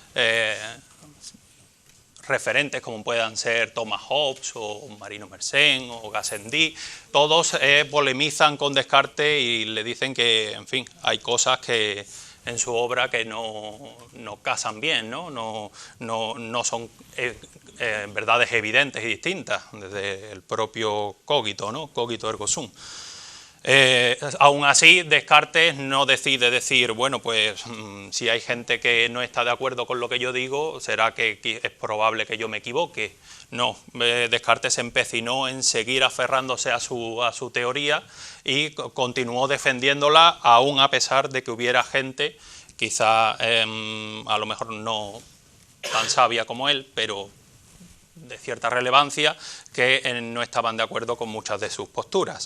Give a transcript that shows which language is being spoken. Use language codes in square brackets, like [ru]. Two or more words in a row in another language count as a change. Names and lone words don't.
[es] referentes como puedan ser Thomas Hobbes o Marino Mersenne o Gassendi, todos polemizan con Descartes y le dicen que, en fin, hay cosas que en su obra que no casan bien, no son verdades evidentes y distintas, desde el propio cogito, ¿no? [la] Cogito ergo sum. [es] Aún así, Descartes no decide decir, bueno, pues si hay gente que no está de acuerdo con lo que yo digo, será que es probable que yo me equivoque. No, Descartes se empecinó en seguir aferrándose a su teoría y continuó defendiéndola, aún a pesar de que hubiera gente, quizá a lo mejor no tan sabia como él, pero de cierta relevancia, que no estaban de acuerdo con muchas de sus posturas.